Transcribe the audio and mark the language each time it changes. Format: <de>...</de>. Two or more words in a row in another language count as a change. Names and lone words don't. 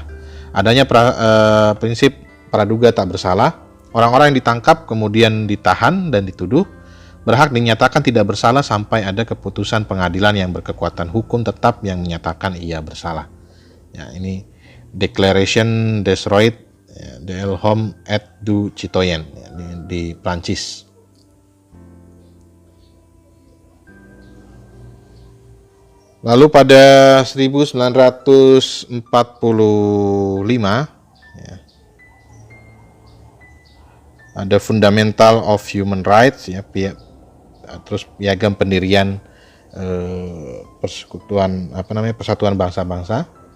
<id>Adanya prinsip praduga tak bersalah. Orang-orang yang ditangkap kemudian ditahan dan dituduh berhak dinyatakan tidak bersalah sampai ada keputusan pengadilan yang berkekuatan hukum tetap yang menyatakan ia bersalah. Ya, ini Declaration des Droits de l'Homme et du Citoyen, ya, di Prancis. Lalu pada 1945, ya, ada Fundamental of Human Rights, ya, terus piagam pendirian Persatuan Bangsa-Bangsa.</id>